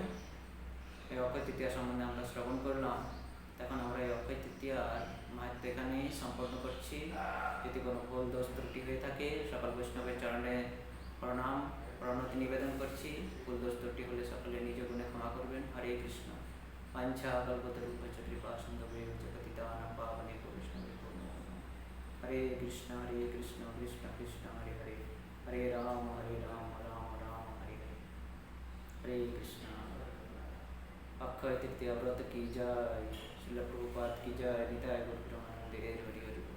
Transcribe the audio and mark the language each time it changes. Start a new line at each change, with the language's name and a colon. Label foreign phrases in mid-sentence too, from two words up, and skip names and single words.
Bangla: এই অক্ষয় তৃতীয়া সম্বন্ধে আমরা শ্রবণ করলাম। এখন আমরা এই অক্ষয় তৃতীয়ার মাহাত্ম্য এখানেই সম্পন্ন করছি। যদি কোনো ভুল দোষ ত্রুটি হয়ে থাকে সকল বৈষ্ণবের চরণে প্রণতি নিবেদন করছি। ভুল দোষ ত্রুটি হলে সকলে নিজ গুণে ক্ষমা করবেন। হরে কৃষ্ণ।
Sanskrit: পাঞ্ছা কল্পতরুভ্যশ্চ কৃপা সিন্ধুভ্যেব চ পতিতানাং পাবনেভ্যো বৈষ্ণবেভ্যো নমো নমঃ। হরে কৃষ্ণ কৃষ্ণ কৃষ্ণ হরে হরে, হরে রাম রাম রাম হরে হরে, হরে কৃষ্ণ।
Hindi: অক্ষয় তৃতীয়া व्रत की जय। श्रील प्रभुपाद की जय।
Bangla: নিতাই গৌর প্রেমানন্দে। হরি হরি।